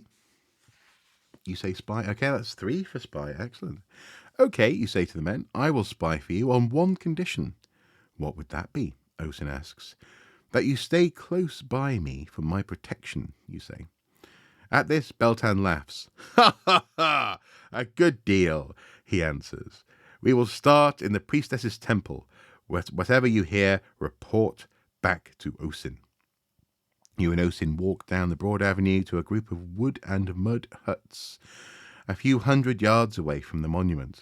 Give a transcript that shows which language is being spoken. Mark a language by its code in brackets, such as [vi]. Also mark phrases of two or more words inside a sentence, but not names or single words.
[en] You say spy. Okay, that's 3 for spy. Excellent. Okay, you say to the men, I will spy for you on one condition. What would that be? Osin asks. That you stay close by me for my protection, you say. At this, Beltan laughs. Ha ha ha! A good deal, he answers. We will start in the priestess's temple. Whatever you hear, report back to Osin. You and Osin walk down the broad avenue to a group of wood and mud huts, a few hundred yards away from the monument.